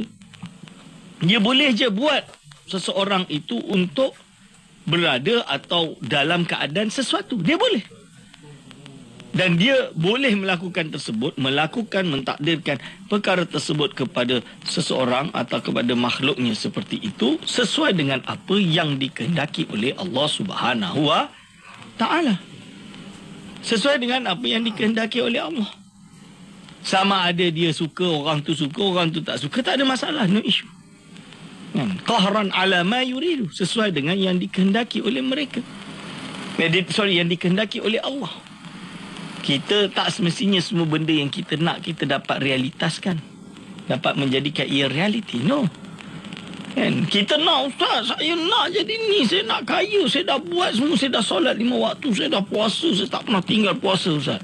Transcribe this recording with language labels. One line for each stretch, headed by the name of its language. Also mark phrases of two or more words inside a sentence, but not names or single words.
Malay: Dia boleh je buat seseorang itu untuk berada atau dalam keadaan sesuatu. Dia boleh. Dan dia boleh melakukan tersebut, mentakdirkan perkara tersebut kepada seseorang atau kepada makhluknya seperti itu, sesuai dengan apa yang dikehendaki oleh Allah
Arabic: سبحانه وتعالى.
Malay: Sesuai dengan apa yang dikehendaki oleh Allah. Sama ada dia suka, orang tu tak suka, tak ada masalah,
English: no issue.
Arabic: قهرا على ما يريد,
Malay: sesuai dengan yang dikehendaki oleh mereka. Yang dikehendaki oleh Allah. Kita tak semestinya semua benda yang kita nak kita dapat realitaskan, dapat menjadikan ia realiti. No. Kan? Kita nak, Ustaz, saya nak jadi ni, saya nak kaya, saya dah buat semua, saya dah solat 5 waktu, saya dah puasa, saya tak pernah tinggal puasa, Ustaz.